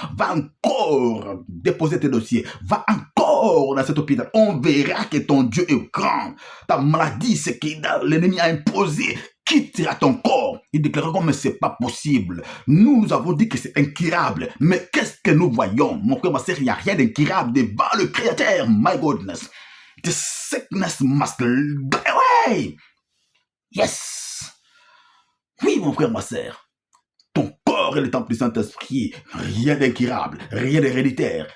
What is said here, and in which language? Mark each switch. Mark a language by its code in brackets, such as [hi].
[fr] Va encore déposer tes dossiers. Va encore dans cet hôpital. On verra que ton Dieu est grand. Ta maladie, c'est que l'ennemi a imposé. Quittera ton corps. Il déclarera, mais c'est pas possible. Nous avons dit que c'est incurable. Mais qu'est-ce que nous voyons? Mon frère, ma sœur, il n'y a rien d'incurable devant le Créateur. [en] My goodness. The sickness must go away. Yes. [fr] Oui, mon frère, ma sœur. Ton corps est le temple du Saint-Esprit. Rien d'incurable, rien d'héréditaire.